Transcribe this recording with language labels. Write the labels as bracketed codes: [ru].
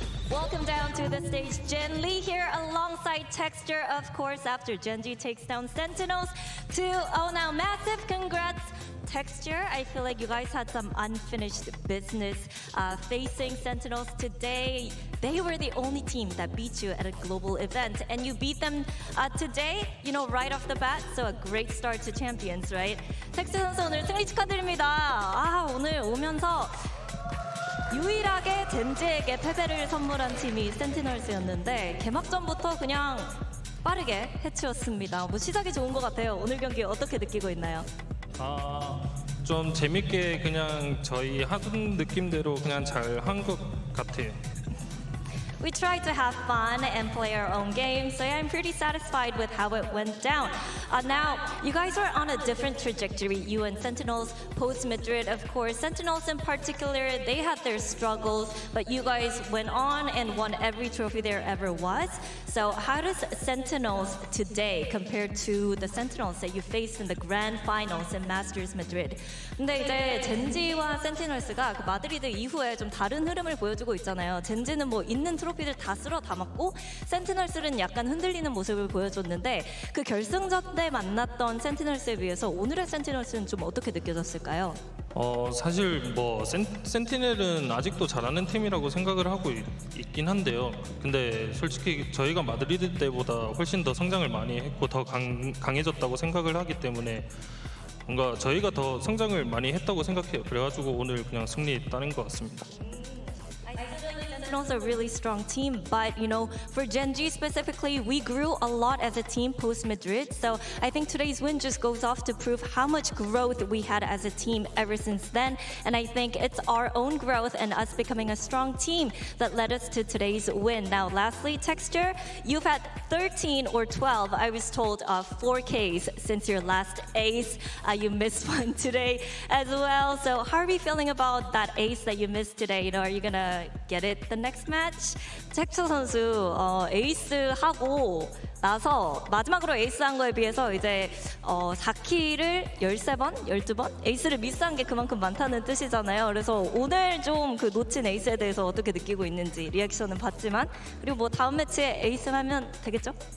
[en] Welcome down to the stage, Jen Lee here alongside Texture, of course, after Gen.G takes down Sentinels now massive congrats. Texture, I feel like you guys had some unfinished business facing Sentinels today. They were the only team that beat you at a global event, and you beat them today, you know, right off the bat. So a great start to Champions, right? [ko] Texture 선수 오늘 승리 축하드립니다. 오늘 오면서 유일하게 젠지에게 패배를 선물한 팀이 센티널스였는데 개막전부터 그냥 빠르게 해치웠습니다. 뭐 시작이 좋은 것 같아요. 오늘 경기 어떻게 느끼고 있나요? 좀 재밌게 그냥 저희 하던 느낌대로 그냥 잘 한 것 같아요. [en] We tried to have fun and play our own game, so yeah, I'm pretty satisfied with how it went down. Now, you guys are on a different trajectory, you and Sentinels, post-Madrid, of course. Sentinels in particular, they had their struggles, but you guys went on and won every trophy there ever was. So how does Sentinels today compare to the Sentinels that you faced in the grand finals in Masters Madrid? [ko] 근데 이제 젠지와 센티널스가 그 마드리드 이후에 좀 다른 흐름을 보여주고 있잖아요. 젠지는 뭐 있는 트로피들 다 쓸어 담았고 센티널스는 약간 흔들리는 모습을 보여줬는데 그 결승전 때 만났던 센티널스에 비해서 오늘의 센티널스는 좀 어떻게 느껴졌을까요? 사실 뭐 센티넬은 아직도 잘하는 팀이라고 생각을 하고 있긴 한데요. 근데 솔직히 저희가 마드리드 때보다 훨씬 더 성장을 많이 했고 더 강해졌다고 생각을 하기 때문에 뭔가 저희가 더 성장을 많이 했다고 생각해요. 그래가지고 오늘 그냥 승리 따낸 것 같습니다. [en] Sentinels are a really strong team, but you know, for Gen.G specifically, we grew a lot as a team post-Madrid. So I think today's win just goes off to prove how much growth we had as a team ever since then. And I think it's our own growth and us becoming a strong team that led us to today's win. Now, lastly, Texture, you've had 13 or 12, I was told, 4Ks since your last ace. You missed one today as well. So how are we feeling about that ace that you missed today? You know, are you gonna get it the next match? [ko] 텍처 선수 에이스 하고 나서 마지막으로 에이스 한 거에 비해서 이제 4킬을 13번, 12번 에이스를 미스한 게 그만큼 많다는 뜻이잖아요. 그래서 오늘 좀 그 놓친 에이스에 대해서 어떻게 느끼고 있는지 리액션은 봤지만 그리고 뭐 다음 매치에 에이스 하면 되겠죠?